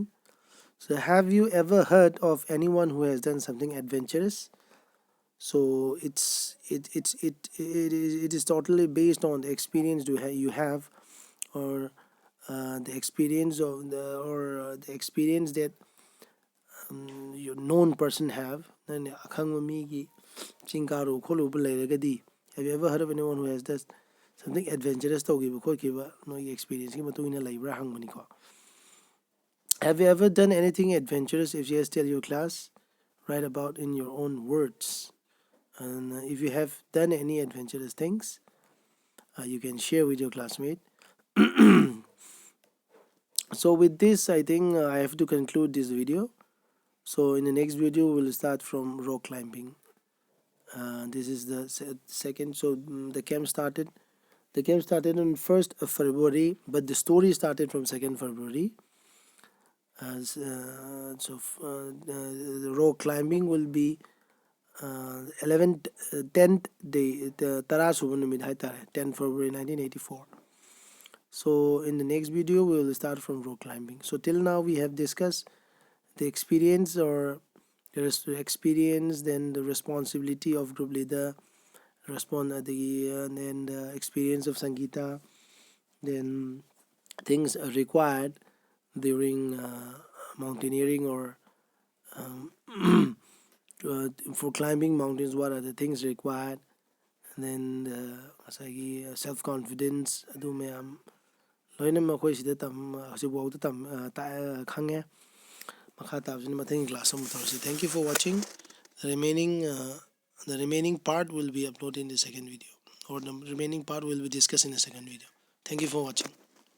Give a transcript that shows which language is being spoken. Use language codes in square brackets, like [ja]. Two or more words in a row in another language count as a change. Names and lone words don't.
[en] So have you ever heard of anyone who has done something adventurous? So it is totally based on the experience you have, or the experience the experience that your known person have. [mni] Then akhangba migi chingkaru kholuba leiragadi, [en] have you ever heard of anyone who has done something adventurous [mni] tawgiba khotkiba nogi [en] experience [mni] ki matungina leibra hangmani ko. [en] Have you ever done anything adventurous? If yes, tell your class. Write about in your own words. And if you have done any adventurous things, you can share with your classmate. So with this, I think I have to conclude this video. So in the next video, we'll start from rock climbing. This is the second. So the camp started on 1st of February, but the story started from 2nd February. The rock climbing will be 11th 10th day, the [mni] tara suba numit haitare, [en] 10 February 1984. So in the next video we will start from rock climbing. So till now we have discussed the experience, or the experience, then the responsibility of group leader, and then the experience of Sangeeta, then things are required during mountaineering, or for climbing mountains, what are the things required, and then self confidence, [mni] adu mayam loinam akhoi sida tam hasibuauta tam khange. Makha tabsini mathang class am tawsi. [en] Thank you for watching. The remaining part will be uploaded in the second video, or the remaining part will be discussed in the second video. Thank you for watching.